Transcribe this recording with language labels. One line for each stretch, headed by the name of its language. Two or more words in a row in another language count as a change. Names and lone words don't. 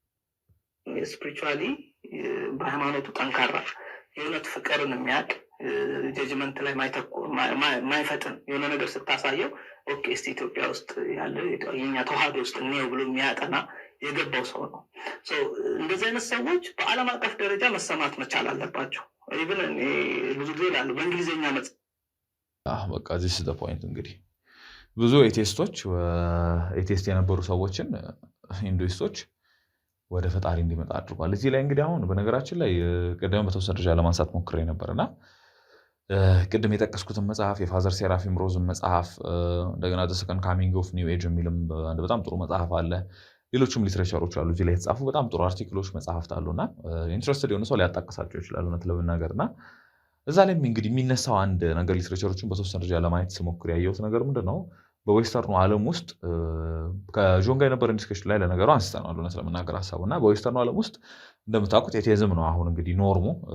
Amharic: ስፒሪቹዋሊ በሃይማኖቱ ጠንካራ የእውነት ፍቅርን የሚያውቅ ጀጅመንት ላይ ማይፈጥን የሆነ ነገር ስታሳየው ኦኬ እስቲ ኢትዮጵያ ውስጥ ያለ የኛ ተዋህዶ ውስጥ ነው ብሎ የሚያጠና የገባው ሰው ነው። እንደዚህ አይነት ሰዎች በዓለም አቀፍ ደረጃ መሰማት መቻል አለባቸው። ኢቭን ብዙ ጊዜ ላሉ በእንግሊዝኛ በቃ
English: this is the point።
Amharic: እንግዲህ ብዙ ኤቴስት የነበሩ ሰዎችን ሂንዱይስቶች ወደ ፈጣሪ እንዲመጣ አድርጓል። እዚህ ላይ እንግዲህ አሁን በነገራችን ላይ ቀደም በተወሰነ ደረጃ ለማንሳት ሞክሬ ነበርና ቅድም የጠቀስኩትን መጽሐፍ የፋዘር ሴራፊም ሮዝን መጽሐፍ እንደገና
English: the second coming of new age
Amharic: የሚልም አንድ በጣም ጥሩ መጽሐፍ አለ። ሌሎችም ሊትሬቸሮች አሉ እዚህ ላይ የተጻፉ በጣም ጥሩ አርቲክሎች መጽሐፍት አሉና ኢንትረስትድ የሆነ ሰው ሊያጣቅሳቸው ይችላል እውነት ለመናገርና እዛ ላይ እንግዲህ የሚነሳው አንድ ነገር ሊትሬቸሮችን በተወሰነ ደረጃ ለማየት ስሞክር ያየሁት ነገር ምንድነው በዌስተርኑ ዓለም ውስጥ ከጆን ጋር የነበረን ዲስከሽን ላይ ለነገሩ አንስተናል እውነት ለመናገር ሀሳቡና በዌስተርኑ ዓለም ውስጥ እንደምታውቁት ኤቲዝም ነው አሁን እንግዲህ ኖርሙ።